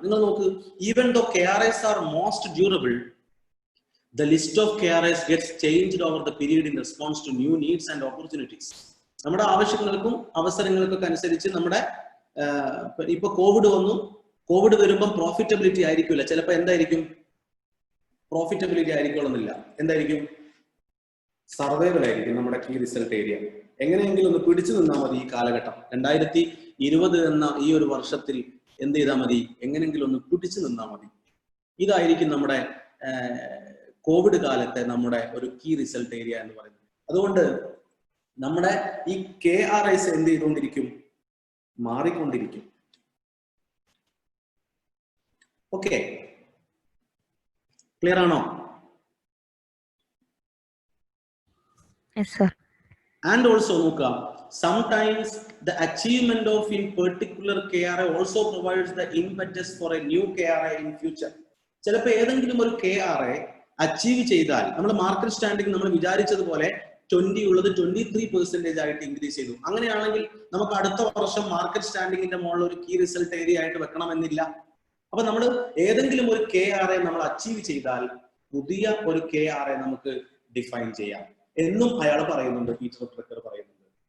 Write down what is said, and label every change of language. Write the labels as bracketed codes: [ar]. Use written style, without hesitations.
[ml] നിങ്ങൾ നോക്ക്, [en] Even though KRAs are most durable, the list of KRAs gets changed over the period in response to new needs and opportunities. [ml] നമ്മുടെ ആവശ്യങ്ങൾക്കും അവസരങ്ങൾക്കൊക്കെ അനുസരിച്ച് നമ്മുടെ ഇപ്പൊ Covid വന്നു, കോവിഡ് വരുമ്പം പ്രോഫിറ്റബിലിറ്റി ആയിരിക്കില്ല, ചിലപ്പോൾ എന്തായിരിക്കും? പ്രോഫിറ്റബിലിറ്റി ആയിരിക്കണമെന്നില്ല. എന്തായിരിക്കും? സർവൈവൽ ആയിരിക്കും നമ്മുടെ കീ റിസൾട്ട് ഏരിയ. എങ്ങനെയെങ്കിലും ഒന്ന് പിടിച്ചു നിന്നാൽ മതി. ഈ കാലഘട്ടം 2020 എന്ന ഈ ഒരു വർഷത്തിൽ എന്ത് ചെയ്താൽ മതി? എങ്ങനെയെങ്കിലും ഒന്ന് പിടിച്ചു നിന്നാൽ മതി. ഇതായിരിക്കും നമ്മുടെ കോവിഡ് കാലത്തെ നമ്മുടെ ഒരു കീ റിസൾട്ട് ഏരിയ എന്ന് പറയുന്നത്. അതുകൊണ്ട് നമ്മുടെ ഈ KRAs എന്ത് ചെയ്തുകൊണ്ടിരിക്കും? മാറിക്കൊണ്ടിരിക്കും. ഓക്കെ, ക്ലിയർ ആണോ? [en] Yes, sir. And also [ml] നോക്കുക, [en] sometimes the achievement of in particular KRA also provides the impetus for a new KRA in future. [ml] ചിലപ്പോൾ ഏതെങ്കിലും ഒരു KRA അച്ചീവ് ചെയ്താൽ, നമ്മൾ മാർക്കറ്റ് സ്റ്റാൻഡിംഗ് നമ്മൾ വിചാരിച്ചതുപോലെ 20 ഉള്ളത് 23% ആയിട്ട് ഇൻക്രീസ് ചെയ്തു. അങ്ങനെയാണെങ്കിൽ നമുക്ക് അടുത്ത വർഷം മാർക്കറ്റ് സ്റ്റാൻഡിങ്ങിന്റെ മുകളിൽ ഒരു കീ റിസൾട്ട് ഏരിയ ആയിട്ട് വെക്കണമെന്നില്ല. അപ്പൊ നമ്മൾ ഏതെങ്കിലും ഒരു KRA നമ്മൾ അച്ചീവ് ചെയ്താൽ പുതിയ ഒരു KRA നമുക്ക് ഡിഫൈൻ ചെയ്യാം എന്നും അയാൾ പറയുന്നുണ്ട്, പീറ്റർ ഡ്രക്കർ പറയുന്നുണ്ട്.